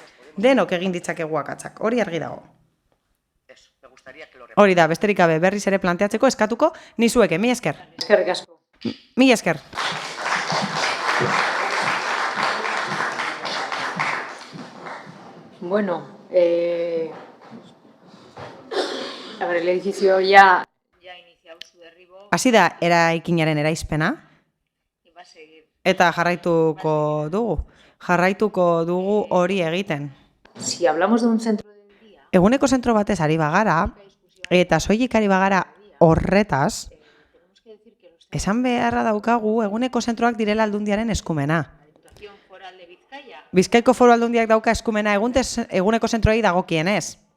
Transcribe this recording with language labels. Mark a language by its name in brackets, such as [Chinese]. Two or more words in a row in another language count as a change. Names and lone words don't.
[Basque] Hori argi dago. Hori da, besterik gabe berriz ere planteatzeko eskatuko nizueke. Mila esker. Eskerrik asko. Mila esker. Bueno, [Spanish] a ver, el edificio ya ha iniciado su derribo. [Basque] Hasi da eraikinaren eraizpena. Eta jarraituko dugu hori egiten. [Spanish] Si hablamos de un centro del día, [Basque] Eguneko zentro batez ari bagara, eta soilik ari bagara horretaz, esan beharra daukagu eguneko zentroak direla Aldundiaren eskumena. Bizkaiko Foru Aldundiak dauka eskumena eguneko zentroei dagokienez.